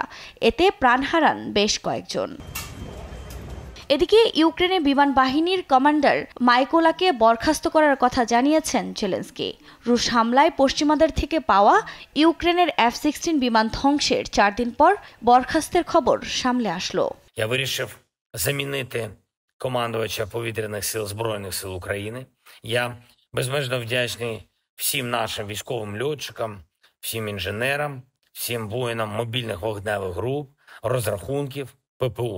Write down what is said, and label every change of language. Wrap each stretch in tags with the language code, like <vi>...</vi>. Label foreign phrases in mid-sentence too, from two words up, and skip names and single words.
<bn>এতে প্রাণ হারান বেশ কয়েকজন। এদিকে ইউক্রেনের বিমান বাহিনীর কমান্ডার মাইকোলাকে বরখাস্ত করার কথা জানিয়েছেন জেলেনস্কি। রুশ হামলায় পশ্চিমাদের থেকে পাওয়া ইউক্রেনের F-16 বিমান ধ্বংসের 4 দিন পর বরখাস্তের খবর সামনে আসলো।</bn> <uk>Командувача повітряних сил Збройних сил України. Я безмежно вдячний всім нашим військовим льотчикам, всім інженерам, всім воїнам мобільних вогневих груп, розрахунків, ППО.</uk>